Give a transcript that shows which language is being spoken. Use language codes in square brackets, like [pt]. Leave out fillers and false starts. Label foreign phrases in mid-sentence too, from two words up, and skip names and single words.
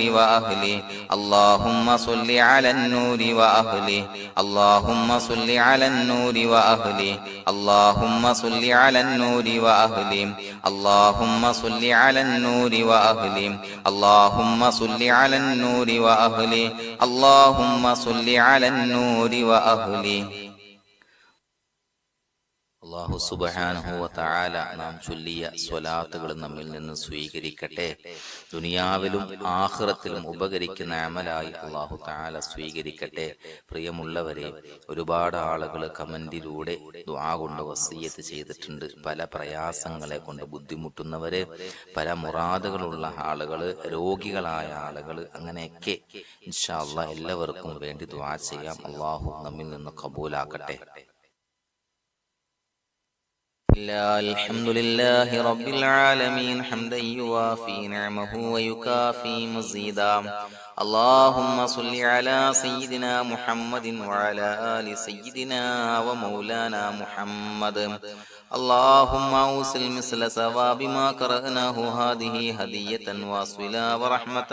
[ar] وأهله اللهم صل على النور وأهله اللهم صل على النور وأهله اللهم صل على النور وأهله اللهم صل على النور وأهله اللهم صل على النور وأهله اللهم صل على النور وأهله الله سبحانه وتعالى [ml] നാം ചൊല്ലിയ സ്വലാത്തുകൾ നമ്മിൽ നിന്ന് സ്വീകരിക്കട്ടെ. ദുനിയാവിലും ആഖിറത്തിലും ഉപകരിക്കുന്ന അമലായി [ar] الله تعالى [ml] സ്വീകരിക്കട്ടെ. പ്രിയമുള്ളവരെ, ഒരുപാട് ആളുകൾ കമന്റിലൂടെ ദുആ കൊണ്ട് വസിയ്യത്ത് ചെയ്തിട്ടുണ്ട്. പല പ്രയാസങ്ങളെ കൊണ്ട് ബുദ്ധിമുട്ടുന്നവര്, പല മുറാദുകളുള്ള ആളുകൾ, രോഗികളായ ആളുകൾ, അങ്ങനെയൊക്കെ [ar] إن شاء الله [ml] എല്ലാവർക്കും വേണ്ടി ദുആ ചെയ്യാം. അല്ലാഹു നമ്മിൽ നിന്ന് ഖബൂലാക്കട്ടെ. [ar] الحمد لله رب العالمين حمدا يوافي نعمه ويكافي مزيدا اللهم صل على سيدنا محمد وعلى آل سيدنا ومولانا محمد اللهم أوصل مثل ثواب ما قرأناه هذه هدية واصلة ورحمة